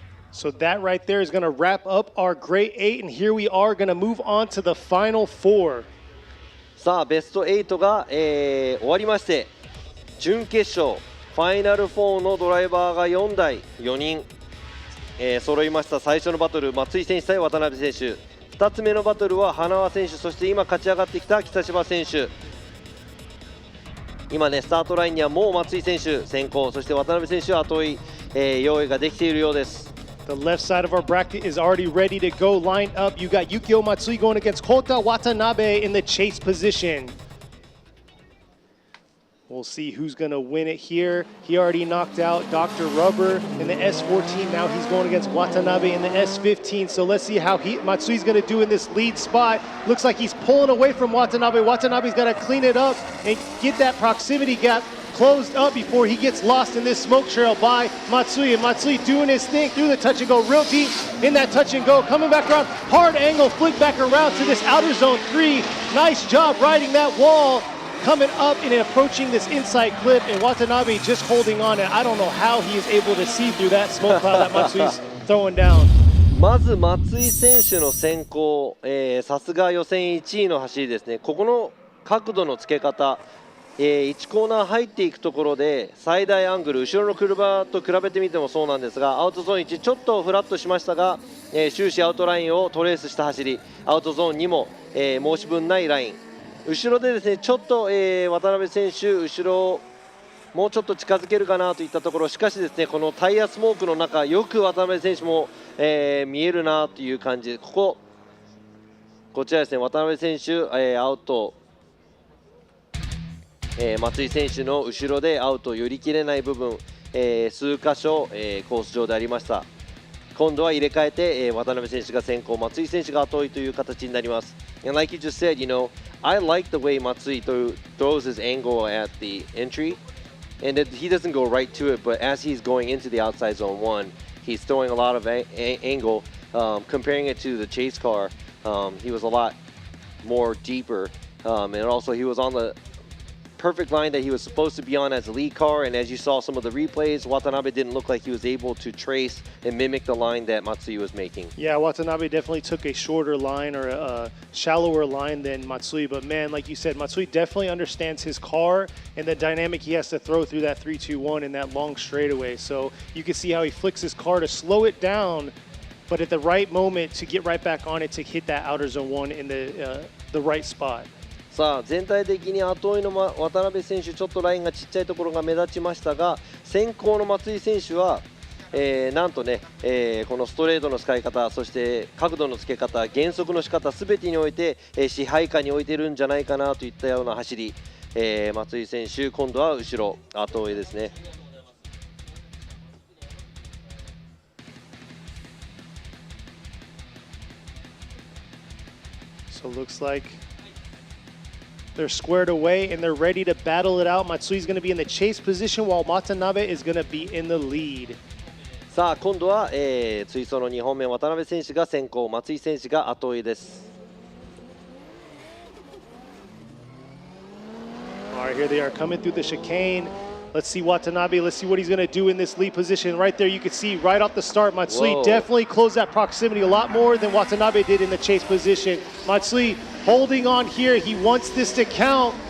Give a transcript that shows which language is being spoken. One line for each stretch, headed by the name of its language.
English: So that right there is going to wrap up our grade 8, and here we are going to move on to the final 4.
Japanese: さあベスト8が、終わりまして、準決勝ファイナル4のドライバーが4台4人、揃いました。最初のバトル松井選手対渡辺選手、2つ目のバトルは花輪選手、そして今勝ち上がってきた北芝選手。今ねスタートラインにはもう松井選手先行、そして渡辺選手は後追い、用意ができているようです。
English: The left side of our bracket is already ready to go, lined up. You got Yukio Matsui going against Kota Watanabe in the chase position. We'll see who's going to win it here. He already knocked out Dr. Rubber in the S14. Now he's going against Watanabe in the S15. So let's see how Matsui's going to do in this lead spot. Looks like he's pulling away from Watanabe. Watanabe's got to clean it up and get that proximity gap closed up before he gets lost in this smoke trail by Matsui. And Matsui doing his thing through the touch and go, real deep in that touch and go, coming back around, hard angle, flick back around to this outer zone 3. Nice job riding that wall, coming up and approaching this inside clip, and Watanabe just holding on. And I don't know how he is able to see through that smoke cloud that Matsui's throwing down.
Japanese: まず松井選手の先行、さすが予選1位の走りですね。ここの角度のつけ方、1コーナー入っていくところで最大アングル、後ろの車と比べてみてもそうなんですが、アウトゾーン1ちょっとフラットしましたが、終始アウトラインをトレースした走り、アウトゾーン2も、申し分ないライン、後ろでですねちょっと、渡辺選手後ろもうちょっと近づけるかなといったところ、しかしですねこのタイヤスモークの中よく渡辺選手も、見えるなという感じで、こちらですね渡辺選手、アウト、松井選手の後ろでアウトを寄り切れない部分、数箇所、コース上でありました。今度は入れ替えて、渡辺選手が先行、松井選手が後追いという形になります。
English: And like you just said, you know, I like the way Matsui throws his angle at the entry, and he doesn't go right to it, but as he's going into the outside zone 1, he's throwing a lot of angle. Comparing it to the chase car, he was a lot more deeper, and also he was on the perfect line that he was supposed to be on as a lead car, and as you saw some of the replays, Watanabe didn't look like he was able to trace and mimic the line that Matsui was making. Yeah, Watanabe definitely took a shorter line or a shallower line than Matsui, but man, like you said, Matsui definitely understands his car and the dynamic he has to throw through that 3-2-1 in that long straightaway. So you can see how he flicks his car to slow it down, but at the right moment to get right back on it to hit that outer zone 1 in the right spot.
Japanese: さあ全体的に後追いの渡辺選手ちょっとラインがちっちゃいところが目立ちましたが、先行の松井選手は、なんとね、このストレートの使い方、そして角度のつけ方、減速の仕方すべてにおいて、支配下に置いてるんじゃないかなといったような走り、松井選手今度は後ろ後追いですね。
English: So it looks like they're squared away and they're ready to battle it out. Matsui's going to be in the chase position while Watanabe is going to be in the lead.
Japanese: さあ今度は、追走の2本目渡辺選手が先行、松井選手が後追いです。
English: All right, here they are coming through the chicane. Let's see Watanabe. Let's see what he's going to do in this lead position. Right there, you can see right off the start, Matsui definitely closed that proximity a lot more than Watanabe did in the chase position. Matsui holding on here. He wants this to count.